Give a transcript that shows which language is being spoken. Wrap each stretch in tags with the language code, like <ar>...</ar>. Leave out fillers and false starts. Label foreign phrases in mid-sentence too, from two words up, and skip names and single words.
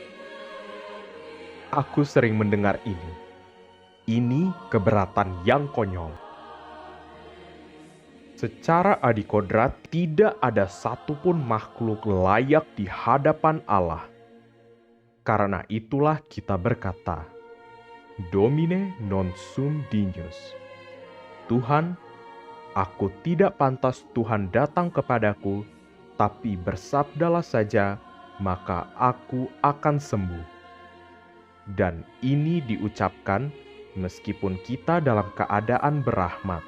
<id>Aku sering mendengar ini. Ini keberatan yang konyol. Secara adikodrat, tidak ada satupun makhluk layak di hadapan Allah. Karena itulah kita berkata,</id> <la>Domine non sum dignus.</la> <id>Tuhan, aku tidak pantas Tuhan datang kepadaku, tapi bersabdalah saja, maka aku akan sembuh. Dan ini diucapkan meskipun kita dalam keadaan berahmat.</id>